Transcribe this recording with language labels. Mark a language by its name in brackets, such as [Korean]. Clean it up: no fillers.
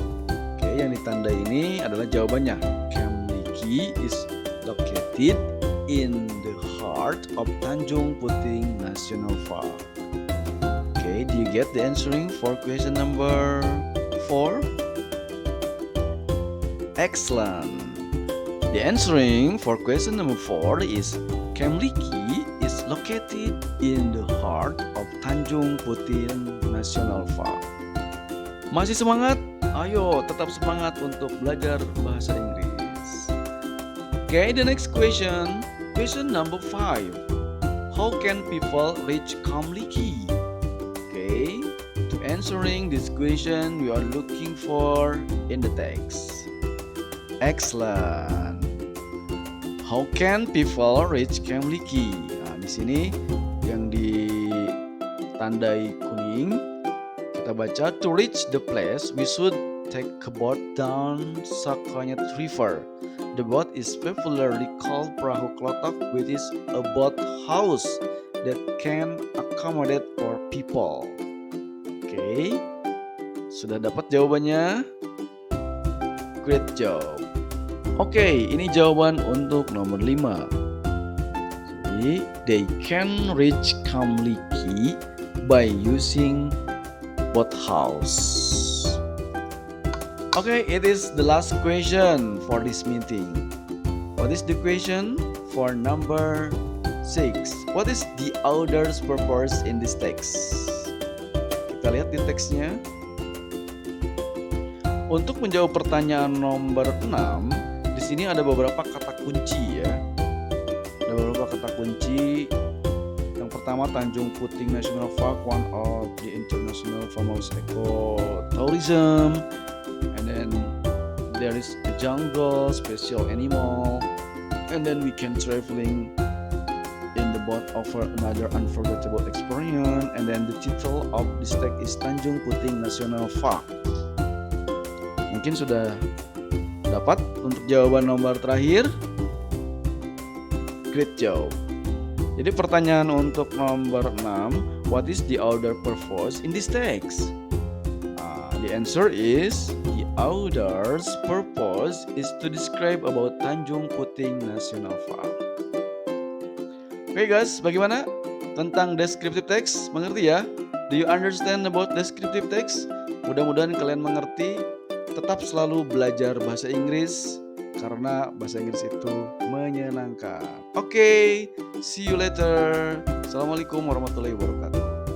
[Indonesian] Oke, yang ditandai ini adalah jawabannya. [English] Camp Liki is located in the heart of Tanjung Puting National Park. Okay, do you get the answering for question number 4? Excellent. The answering for question number 4 is Camp Liki is located in the heart of Tanjung Puting National Park. [Indonesian] Masih semangat? Ayo tetap semangat untuk belajar bahasa Inggris. [English] Okay, the next question. Question number 5. How can people reach Camp Liki? Okay, to answering this question we are looking for in the text. Excellent. How can people reach Camp Liki? [Indonesian] Nah, di sini yang ditandai kuning, kita baca [English] to reach the place we should take a boat down Sakanyet River. The boat is popularly called Perahu Klotok, which is a boat house that can accommodate 4 people. [Indonesian] Oke, sudah dapat jawabannya? [English] Great job. [Indonesian] Oke, ini jawaban untuk nomor 5. [English] tadi, they can reach Kamliki by using boat house. Okay, it is the last question for this meeting. What is the question for number 6? What is the author's purpose in this text? [Indonesian] Kita lihat di teksnya. Untuk menjawab pertanyaan nomor 6, di sini ada beberapa kata kunci ya. Ada beberapa kata kunci. Yang pertama, Tanjung Puting National Park, [English] one of the international famous ecotourism. And then there is a jungle, special animal, and then we can traveling in the boat offer another unforgettable experience. And then the title of this text is Tanjung Puting National Park. [Indonesian] Mungkin sudah dapat untuk jawaban nomor terakhir. [English] Great job. [Indonesian] Jadi pertanyaan untuk nomor 6, [English] what is the author purpose in this text? The answer is the author's purpose is to describe about Tanjung Puting National Park. [Indonesian] Oke guys, bagaimana tentang descriptive text? Mengerti ya? [English] Do you understand about descriptive text? [Indonesian] Mudah-mudahan kalian mengerti. Tetap selalu belajar bahasa Inggris karena bahasa Inggris itu menyenangkan. Oke, [English] see you later. [Indonesian] Assalamualaikum warahmatullahi wabarakatuh.